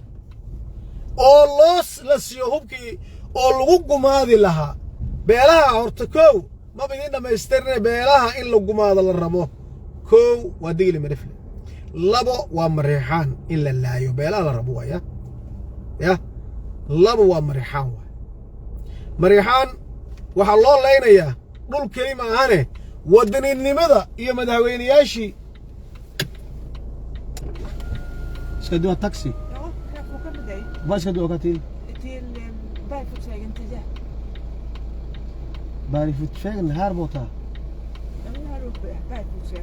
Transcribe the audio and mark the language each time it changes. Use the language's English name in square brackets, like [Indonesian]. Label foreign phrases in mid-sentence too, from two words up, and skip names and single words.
[Somali] oo la siiyo hubkii oo lagu gumaadi lahaa beelaha horta koow ma bidin dhamaystirne beelaha in la gumaado la rabo koow waa digli marifle labo waa mareexaan in la laayo beelaha la rabo waaya ya labo waa mareexaan waay mareexaan waxaa loo leynayaa dhul kelima ahane wadaninimada iyo madaxweynayaashii [Swedish] ska du ha taxi? Ja, kan jag få åka med dig? Vad ska du åka till? Till Bergfotsvägen 10. Bergfotsvägen här borta? Ja, men här uppe, Bergfotsvägen.